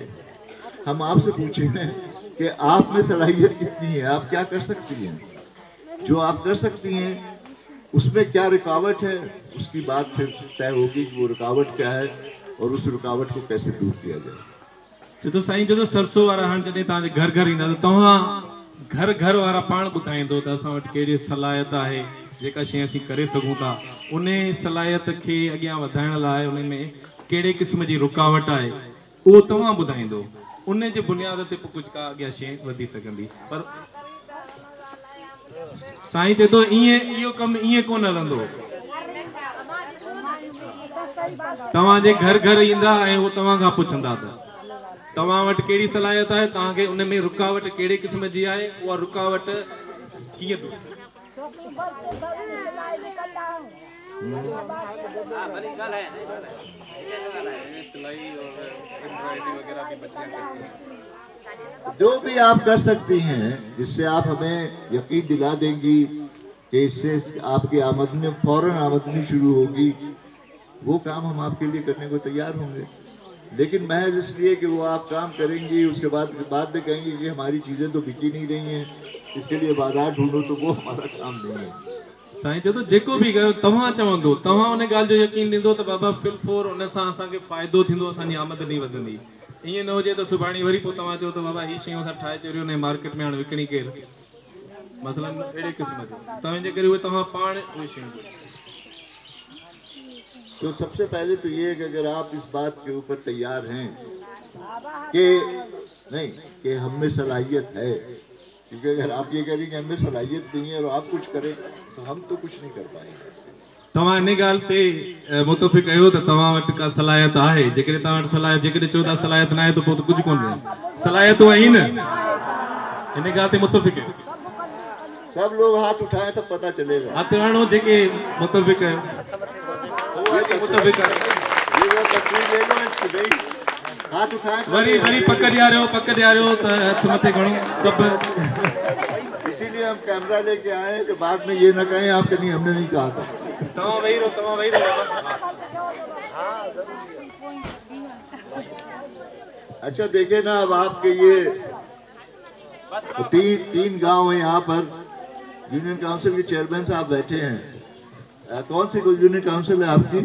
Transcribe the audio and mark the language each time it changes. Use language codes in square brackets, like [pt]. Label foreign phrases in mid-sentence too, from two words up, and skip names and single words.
[ur] ہم آپ سے پوچھیں گے کہ آپ میں صلاحیت کتنی ہے، آپ کیا کر سکتی ہیں. جو آپ کر سکتی ہیں اس میں کیا رکاوٹ ہے، اس کی بات پھر طے ہوگی کہ وہ رکاوٹ کیا ہے اور اس رکاوٹ کو کیسے دور کیا جائے. [sd] तो साईं जो सरसों वारा हाणे जॾहिं तव्हांजे घर घर ईंदा त तव्हां घर घर वारा पाण ॿुधाईंदो त असां वटि कहिड़ी सलाहियत आहे, जेका शइ असीं करे सघूं था। उन सलाहियत खे अॻियां वधाइण लाइ उन में कहिड़े क़िस्म जी रुकावट आहे उहो तव्हां ॿुधाईंदो, उन जे बुनियाद ते पोइ कुझु का अॻियां शइ वधी सघंदी। पर साईं चए थो ईअं इहो कमु ईअं कोन हलंदो। तव्हांजे घर घर ईंदा ऐं उहो तव्हां खां पुछंदा त तव्हां वटि कहिड़ी सलाहियत आहे, तव्हांखे उन में रुकावट कहिड़े क़िस्म जी आहे, उहा रुकावट कीअं दूर [ur] جو بھی آپ کر سکتی ہیں جس سے آپ ہمیں یقین دلا دیں گی کہ اس سے آپ کی آمدنی فوراً آمدنی شروع ہوگی، وہ کام ہم آپ کے لیے کرنے کو تیار ہوں گے. لیکن محض اس لیے کہ وہ آپ کام کریں گی اس کے بعد میں کہیں گے کہ ہماری چیزیں تو بکی نہیں رہی ہیں، اس کے لیے بازار ڈھونڈو، تو وہ ہمارا کام نہیں ہے. [sd] साईं चए थो जेको बि कयो तव्हां चवंदो, तव्हां उन ॻाल्हि जो यकीन ॾींदो त बाबा फिलफोर उन सां असांखे फ़ाइदो थींदो, असांजी आमदनी वधंदी। ईअं न हुजे त सुभाणे वरी पोइ तव्हां चओ त बाबा हीअ शयूं असां ठाहे चुरियूं ने मार्केट में हाणे विकिणी केरु, मसलन अहिड़े क़िस्म जी तव्हांजे करे उहे तव्हां पाण उहे शयूं। [ur] تو سب سے پہلے تو یہ ہے کہ اگر آپ اس بات کے اوپر تیار ہیں کہ نہیں کہ ہم میں صلاحیت ہے، کیونکہ اگر آپ یہ کریں گے ہمیں صلاحیت نہیں ہے اور آپ کچھ کریں تو ہم تو کچھ نہیں کر پائیں گے. [sd] तव्हां इन ॻाल्हि ते मुतफ़िक़ कयो त तव्हां वटि का सलाहियत आहे। जेकॾहिं तव्हां वटि सलाहियत, जेकॾहिं चओ था सलाहियत न आहे त पोइ त कुझु कोन आहे। सलाहियतूं आहिनि, इन ॻाल्हि ते मुतफ़िक़ आहियो। [ur] سب لوگ ہاتھ اٹھائیں تب پتا چلے گا. [sd] हथ हणो जेके मुतफ़िक़ आहियो। [ur] ہاتھ اٹھائیں [sd] वरी पक ॾियारियो त हथ मथे खणो सभु। [ur] اسی لیے ہم کیمرا لے کے آئے کہ بعد میں یہ نا کہیں آپ کہیں ہم نے نہیں کہا تھا. [sd] तव्हां वेही रहो। [ur] اچھا دیکھے نا، اب آپ کے یہ تو تین گاؤں ہے یہاں پر, [en] union council [ur] کے چیئرمین صاحب بیٹھے ہیں. کون سی [en] union council [ur] ہے آپ کی?